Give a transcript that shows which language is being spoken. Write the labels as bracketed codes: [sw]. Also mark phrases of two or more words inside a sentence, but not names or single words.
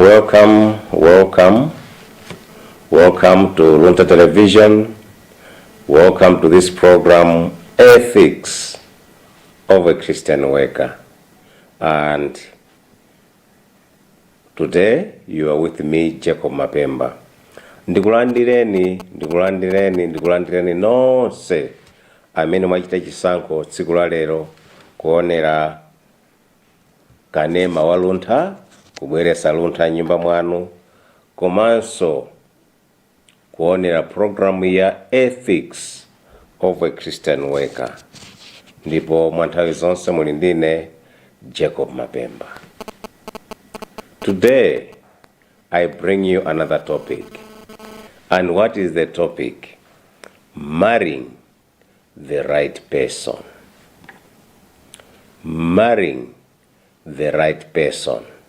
[en] Welcome to Luntha Television. Welcome to this program, Ethics of a Christian Worker. And today you are with me, Jacob MAPEMBA. [ny] Ndikulandireni nonse amene mwachita chisankho tsiku la lero kuonera kanema wa Luntha, kubweresa Luntha nyumba mwanu, komanso kuonera programu ya Ethics of a Christian Worker. Ndipo mwanthawi zonse muli ndine Jacob MAPEMBA. [en] Today I bring you another topic. And what is the topic? Marrying the right person. Marrying the right person.